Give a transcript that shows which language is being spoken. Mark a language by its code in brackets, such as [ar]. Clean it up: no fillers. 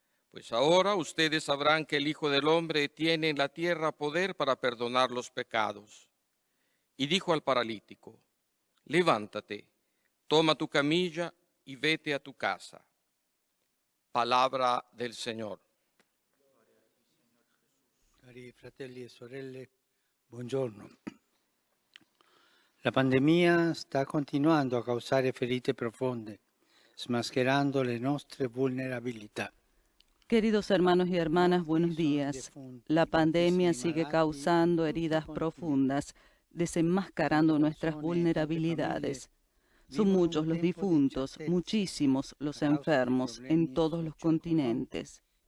[es] Pues ahora ustedes sabrán que el Hijo del Hombre tiene en la tierra poder para perdonar los pecados. Y dijo al paralítico: Levántate, toma tu camilla y vete a tu casa. Palabra del Señor. [it] Cari fratelli e sorelle, buongiorno. La pandemia sta continuando a causare ferite profonde, smascherando le nostre vulnerabilità. [es] Queridos hermanos y hermanas, buenos días. La pandemia sigue causando heridas profundas, desenmascarando nuestras vulnerabilidades. Son muchos los difuntos, muchísimos los enfermos en todos los continentes.